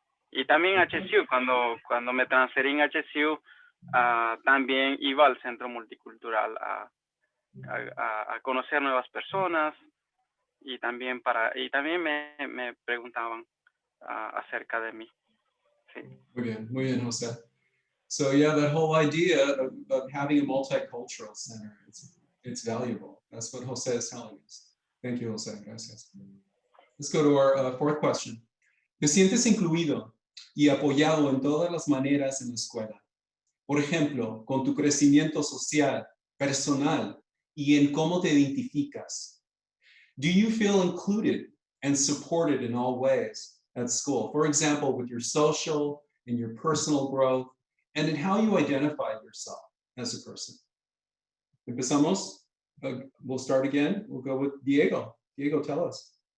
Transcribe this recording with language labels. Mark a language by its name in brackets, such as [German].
[Spanish] Y también HCOE, cuando me transferí en HCOE, también iba al centro multicultural a conocer nuevas personas y también me preguntaban acerca de mí. Sí. Muy bien, José. [English] So yeah, that whole idea of having a multicultural center, it's valuable. That's what Jose is telling us. Thank you, Jose. Gracias. Let's go to our fourth question. [Spanish] ¿Te sientes incluido y apoyado en todas las maneras en la escuela? Por ejemplo, con tu crecimiento social, personal y en cómo te identificas. [English] Do you feel included and supported in all ways at school? For example, with your social and your personal growth, and in how you identify yourself as a person. [Spanish] Empezamos. [English] We'll start again. We'll go with Diego. Diego, tell us.